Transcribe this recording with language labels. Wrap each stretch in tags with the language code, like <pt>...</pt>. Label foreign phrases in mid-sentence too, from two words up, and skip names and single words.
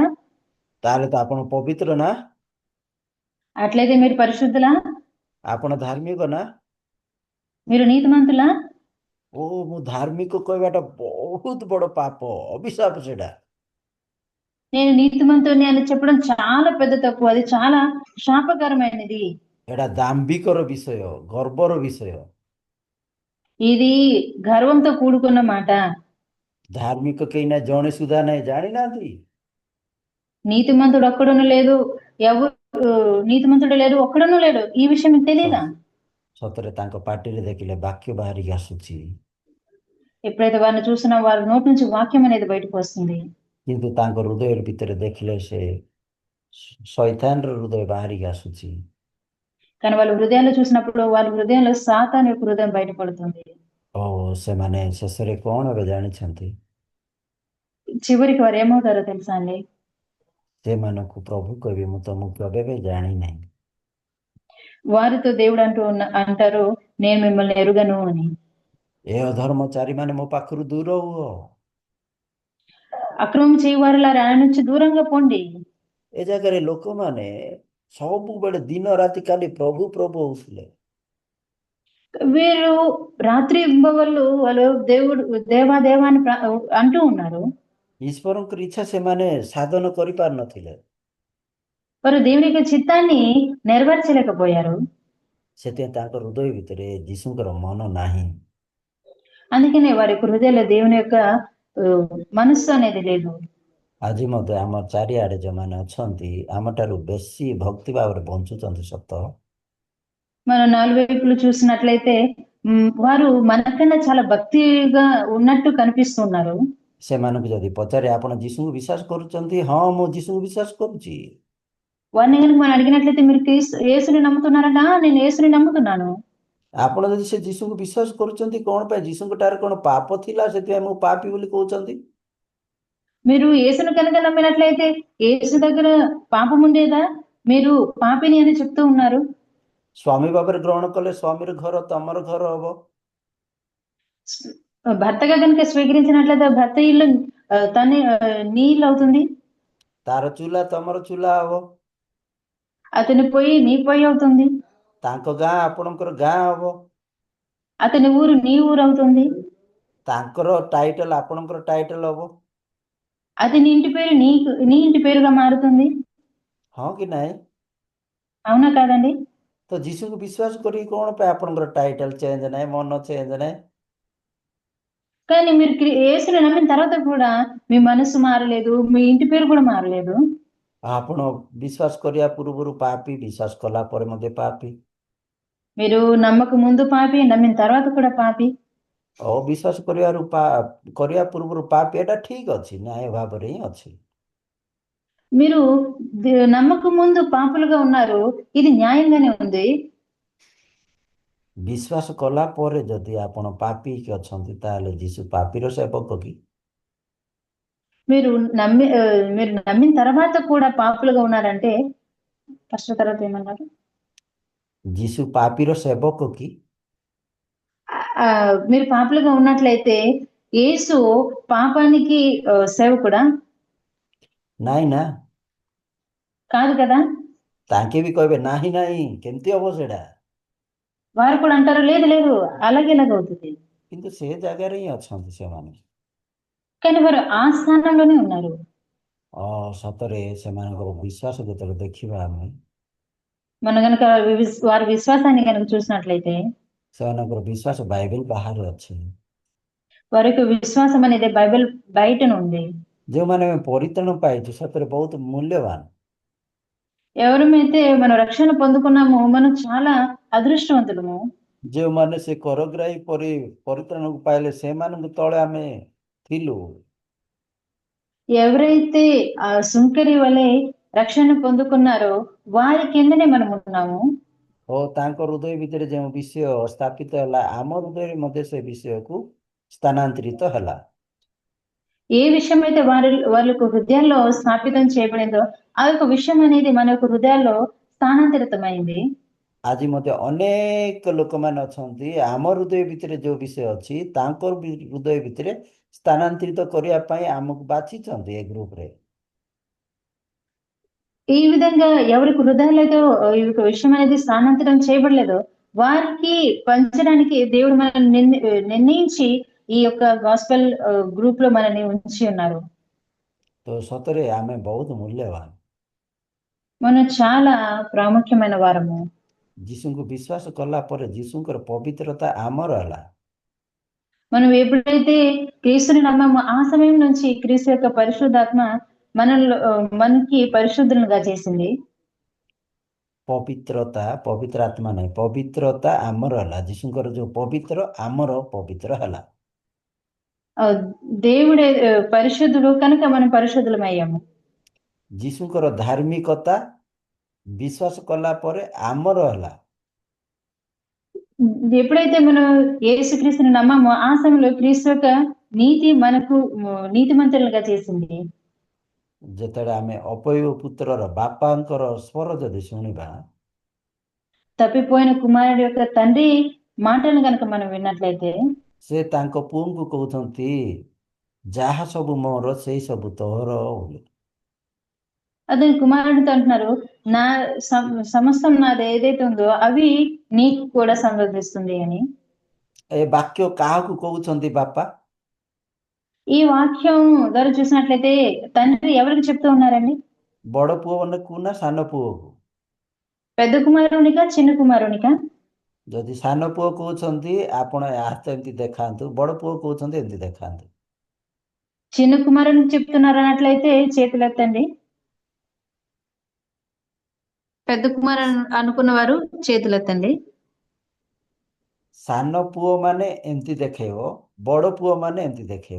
<or>ତାହେଲେ ତ ଆପଣ ପବିତ୍ର ନା?</or> <te>అట్లయితే మీరు పరిశుద్ధులా?</te> <or>ଆପଣ ଧାର୍ମିକ ନା?</or> <te>మీరు నీతిమంతులా?</te> <or>ଓ ମୁଁ ଧାର୍ମିକ କହିବାଟା ବହୁତ ବଡ଼ ପାପ, ଅଭିଶାପ ସେଟା।</or> <te>నేను నీతిమంతుని అని చెప్పడం చాలా పెద్ద తప్పు, అది చాలా శాపకరమైనది।</te> <or>ଏଟା ଦାମ୍ଭିକର ବିଷୟ, ଗର୍ବର ବିଷୟ।</or> <te>ఇది గర్వంతో కూడుకున్న మాట।</te> <or>ଧାର୍ମିକ କେହି ନା ଜଣେ ସୁଦ୍ଧା ନାହିଁ, ଜାଣିନାହାନ୍ତି।</or> <te>నీతిమంతుడు ఒక్కడును లేదు, ఎవరు నీతిమంతుడు లేడు, ఒక్కడును లేడు, ఈ విషయం మీకు తెలియదా?</te> <or>ସତରେ ତାଙ୍କ ପାଟିରେ ଦେଖିଲେ ବାକ୍ୟ ବାହାରିକି ଆସୁଛି,</or> <te>ఎప్పుడైతే వారిని చూసినా వారి నోటి నుంచి వాక్యం అనేది బయటకు వస్తుంది।</te> <or>କିନ୍ତୁ ତାଙ୍କ ହୃଦୟ ଭିତରେ ଦେଖିଲେ ସେ ଶୈତାନର ହୃଦୟ ବାହାରିକି ଆସୁଛି।</or> <te>కానీ వాళ్ళ హృదయాల్లో చూసినప్పుడు వాళ్ళ హృదయంలో సాతాను యొక్క హృదయం బయటపడుతుంది।</te> <or>ଓ ସେମାନେ ଶେଷରେ କଣ ଏବେ ଜାଣିଛନ୍ତି?</or> <te>చివరికి వారు ఏమవుతారో తెలుసా అండి?</te> <or>ସେମାନଙ୍କୁ ପ୍ରଭୁ କହିବେ ମୁଁ ତମକୁ କେବେ ବି ଜାଣିନାହିଁ।</or> <te>వారితో దేవుడు అంటారు నేను మిమ్మల్ని ఎరుగను అని।</te> <or>ଏ ଅଧର୍ମଚାରୀ ମାନେ ମୋ ପାଖରୁ ଦୂର ହୁଅ।</or> <te>అక్రమం చేయవారులారా ఆయన నుంచి దూరంగా పోండి।</te> <or>ଏ ଜାଗାରେ ଲୋକମାନେ ସବୁବେଳେ ଦିନ ରାତି ଖାଲି ପ୍ରଭୁ ପ୍ରଭୁ ହଉଥିଲେ।</or> <te>వీరు రాత్రి వాళ్ళు దేవుడు దేవా దేవా అని అంటూ ఉన్నారు।</te> <or>ଈଶ୍ୱରଙ୍କର ଇଚ୍ଛା ସେମାନେ ସାଧନ କରିପାରୁନଥିଲେ।</or> <te>వారు దేవుని యొక్క చిత్తాన్ని నెరవేర్చలేకపోయారు।</te> <or>ସେଥିପାଇଁ ତାଙ୍କ ହୃଦୟ ଭିତରେ ଯୀଶୁଙ୍କର ମନ ନାହିଁ।</or> <te>అందుకనే వారి యొక్క హృదయంలో దేవుని యొక్క మనస్సు అనేది లేదు।</te> <or>ଆଜି ମଧ୍ୟ ଆମ ଚାରିଆଡ଼େ ଯେଉଁମାନେ ଅଛନ୍ତି ଆମଠାରୁ ବେଶୀ ଭକ୍ତି ଭାବରେ ବଞ୍ଚୁଛନ୍ତି ସତ,</or> <te>మనం నాలుగు చూసినట్లయితే వారు మనకన్నా చాలా భక్తిగా ఉన్నట్టు కనిపిస్తున్నారు।</te> <or>ସେମାନଙ୍କୁ ଯଦି ପଚାରେ ଆପଣ ଯୀଶୁଙ୍କୁ ବିଶ୍ୱାସ କରୁଛନ୍ତି? ହଁ ମୁଁ ଯୀଶୁଙ୍କୁ ବିଶ୍ୱାସ କରୁଛି।</or> <te>వారిని కనుక మనం అడిగినట్లయితే మీరు యేసుని నమ్ముతున్నారంట? నేను యేసుని నమ్ముతున్నాను।</te> <or>ଆପଣ ଯଦି ସେ ଯୀଶୁଙ୍କୁ ବିଶ୍ୱାସ କରୁଛନ୍ତି କଣ ପାଇଁ? ଯୀଶୁଙ୍କଠାରେ କଣ ପାପ ଥିଲା ସେଥିପାଇଁ ମୁଁ ପାପୀ ବୋଲି କହୁଛନ୍ତି?</or> <te>మీరు యేసుని కనుక నమ్మినట్లయితే యేసు దగ్గర పాపం ఉండేదా? మీరు పాపిని అని చెప్తూ ఉన్నారు।</te> <or>ସ୍ୱାମୀ ଭାବରେ ଗ୍ରହଣ କଲେ ସ୍ୱାମୀର ଘର ତମର ଘର ହବ।</or> <te>భర్తగా కనుక స్వీకరించినట్లయితే భర్త ఇల్లు నీ ఇల్లు అవుతుంది।</te> <or>ତାର ଚୁଲା ତମର ଚୁଲା ହବ।</or> <te>అతని పొయ్యి నీ పొయ్యి అవుతుంది।</te> <or>ତାଙ୍କ ଗାଁ ଆପଣଙ୍କର ଗାଁ ହବ।</or> <te>అతని ఊరు నీ ఊరు అవుతుంది।</te> <or>ତାଙ୍କର ଟାଇଟଲ ଆପଣଙ୍କର ଟାଇଟଲ ହବ।</or> <te>అది నీ ఇంటి పేరు నీ ఇంటి పేరుగా మారుతుంది.</te> <or>ହଁ କି ନାଇଁ?</or> <te>అవునా కాదండి?</te> <or>ତ ଯୀଶୁକୁ ବିଶ୍ୱାସ କରିକି କ'ଣ ପାଇଁ ଆପଣଙ୍କର</or> <en>title change</en> <or>ନାହିଁ, ମନ ଚେଞ୍ଜ ନାହିଁ?</or> <te>కానీ మీరు యేసుని నమ్మిన తర్వాత కూడా మీ మనసు మారలేదు. మీ ఇంటి పేరు కూడా మారలేదు.</te> <or>ଆପଣ ବିଶ୍ୱାସ କରିବା ପୂର୍ବରୁ ପାପୀ, ବିଶ୍ୱାସ କଲା ପରେ ମଧ୍ୟ ପାପୀ।</or> <te>మీరు నమ్మక ముందు పాపి, నమ్మిన తర్వాత కూడా పాపి।</te> <or>ଅବିଶ୍ୱାସ କରିବା ପୂର୍ବରୁ ପାପୀ, ଏଟା ଠିକ ଅଛି, ନ୍ୟାୟ ଭାବରେ ହିଁ ଅଛି।</or> <te>మీరు నమ్మక ముందు పాపులుగా ఉన్నారు। ఇది న్యాయంగానే ఉంది।</te> <or>ବିଶ୍ୱାସ କଲା ପରେ ଯଦି ଆପଣ ପାପୀ କି ଅଛନ୍ତି, ତାହେଲେ ଯୀଶୁ ପାପୀର ସେବକ କି?</or> <te>మీరు మీరు నమ్మిన తర్వాత కూడా పాపులుగా ఉన్నారంటే ఫస్ట్ తర్వాత ఏమన్నారు?</te> <or>ଯୀଶୁ ପାପୀର ସେବକ କି?</or> <te>మీరు పాపులుగా ఉన్నట్లయితే యేసు పాపానికి సేవకుడా?</te> <or>ନାଇଁ ନା,</or> <te>కాదు కదా?</te> <or>ତାଙ୍କେ ବି କହିବେ ନାହିଁ ନାହିଁ, କେମିତି ହବ ସେଇଟା?</or> <te>వారు కూడా అంటారు లేదు లేదు అలాగే ఎలాగవుతుంది?</te> <or>କିନ୍ତୁ ସେ ଜାଗାରେ ହିଁ ଅଛନ୍ତି ସେମାନେ।</or> <te>కానీ వారు ఆ స్థానంలోనే ఉన్నారు।</te> <or>ସତରେ ସେମାନଙ୍କର ବିଶ୍ୱାସ ଯେତେବେଳେ ଦେଖିବା ଆମେ,</or> <te>మనం గనక వారి విశ్వాసాన్ని గనక చూసినట్లయితే</te> <or>ସେମାନଙ୍କର ବିଶ୍ୱାସ ବାଇବେଲ ବାହାରେ ଅଛି।</or> <te>వారి యొక్క విశ్వాసం అనేది బైబిల్ బయటన ఉంది।</te> <or>ଯେଉଁମାନେ ଆମେ ପରିତ୍ରାଣ ପାଇଛୁ ସତରେ ବହୁତ ମୂଲ୍ୟବାନ।</or> <te>ఎవరమైతే మనం రక్షణ పొందుకున్నామో మనం చాలా అదృష్టవంతులము।</te> <or>ଯେଉଁମାନେ ସେ କରଗ୍ରାହୀ ପରିତ୍ରାଣକୁ ପାଇଲେ ସେମାନଙ୍କ ତଳେ ଆମେ ଥିଲୁ।</or> <te>ఎవరైతే ఆ సుంకరి వలె రక్షణ పొందుకున్నారో వారి కిందనే మనం ఉన్నాము।</te> <or>ଓ ତାଙ୍କ ହୃଦୟ ଭିତରେ ଯେଉଁ ବିଷୟ ସ୍ଥାପିତ ହେଲା, ଆମ ହୃଦୟରେ ମଧ୍ୟ ସେ ବିଷୟକୁ ସ୍ଥାନାନ୍ତରିତ ହେଲା।</or> <te>ఏ విషయం అయితే వాళ్ళ యొక్క హృదయాల్లో స్థాపితం చేయబడిందో ఆ యొక్క విషయం అనేది మన యొక్క హృదయాల్లో స్థానాంతరితమైంది।</te> <or>ଆଜି ମଧ୍ୟ ଅନେକ ଲୋକମାନେ ଅଛନ୍ତି, ଆମ ହୃଦୟ ଭିତରେ ଯେଉଁ ବିଷୟ ଅଛି ତାଙ୍କର ହୃଦୟ ଭିତରେ ସ୍ଥାନାନ୍ତରିତ କରିବା ପାଇଁ ଆମକୁ ବାଛିଛନ୍ତି ଏ ଗ୍ରୁପରେ।</or> <te>ఈ విధంగా ఎవరికి హృదయాలతో ఈ యొక్క విషయం అనేది స్థానాంతరం చేయబడలేదో వారికి పంచడానికి దేవుడు మనల్ని నిర్ణయించి ఈ యొక్క</te> <en>gospel group</en> <te>లో మనల్ని ఉంచి ఉన్నారు।</te> <or>ତ ସତରେ ଆମେ ବହୁତ ମୂଲ୍ୟବାନ।</or> <te>మనం చాలా ప్రాముఖ్యమైన వారము।</te> <or>ଯୀଶୁଙ୍କୁ ବିଶ୍ୱାସ କଲା ପରେ ଯୀଶୁଙ୍କର ପବିତ୍ରତା ଆମର ହେଲା।</or> <te>మనం ఎప్పుడైతే క్రీస్తుని నమ్మామో ఆ సమయం నుంచి క్రీస్తు యొక్క పరిశుద్ధాత్మ మనలో మనకి పరిశుద్ధులుగా చేసింది।</te> <or>ପବିତ୍ରତା, ପବିତ୍ର ଆତ୍ମା ନାହିଁ, ପବିତ୍ରତା ଆମର ହେଲା। ଯୀଶୁଙ୍କର ଯୋଉ ପବିତ୍ର, ଆମର ପବିତ୍ର ହେଲା।</or> <te>దేవుడే పరిశుద్ధుడు కనుక మనం పరిశుద్ధులమయ్యాము।</te> <or>ଯୀଶୁଙ୍କର ଧାର୍ମିକତା ବିଶ୍ୱାସ କଲା ପରେ ଆମର ହେଲା।</or> <te>ఎప్పుడైతే మనం యేసుక్రీస్తుని నమ్మామో ఆ సమయంలో క్రీస్తు యొక్క నీతి మనకు నీతిమంతులుగా చేసింది।</te> <or>ଯେତେବେଳେ ଆମେ ଅପୟ ପୁତ୍ରର ବାପାଙ୍କର ସ୍ୱର ଯଦି ଶୁଣିବା,</or> <te>తప్పిపోయిన కుమారుడి యొక్క తండ్రి మాటలను కనుక మనం విన్నట్లయితే</te> <or>ସେ ତାଙ୍କ ପୁଅଙ୍କୁ କହୁଛନ୍ତି, ଯାହା ସବୁ ମୋର ସେଇ ସବୁ ତୋର ବୋଲି।</or> <te>అతని కుమారుడితో అంటున్నారు, నా సమస్తం నాది ఏదైతే ఉందో అవి నీకు కూడా సంబంధిస్తుంది అని।</te> <or>ଏ ବାକ୍ୟ କାହାକୁ କହୁଛନ୍ତି ବାପା?</or> <te>ఈ వాక్యం ద్వారా చూసినట్లయితే తండ్రి ఎవరికి చెప్తూ ఉన్నారండి?</te> <or>ବଡ଼ ପୁଅକୁ ନା ସାନ ପୁଅକୁ?</or> <te>పెద్ద కుమారునికా చిన్న కుమారునికా?</te> <or>ଯଦି ସାନ ପୁଅ କହୁଛନ୍ତି ଆପଣ ହାତ ଏମିତି ଦେଖାନ୍ତୁ, ବଡ଼ ପୁଅ କହୁଛନ୍ତି ଏମିତି ଦେଖାନ୍ତୁ।</or> <te>చిన్న కుమారుని చెప్తున్నారు అన్నట్లయితే చేతులెత్తండి। పెద్ద కుమారుడు అనుకున్న వారు చేతులెత్తండి।</te> <or>ସାନ ପୁଅ ମାନେ ଏମିତି ଦେଖେଇବ, ବଡ଼ ପୁଅ ମାନେ ଏମିତି ଦେଖେଇବ।</or>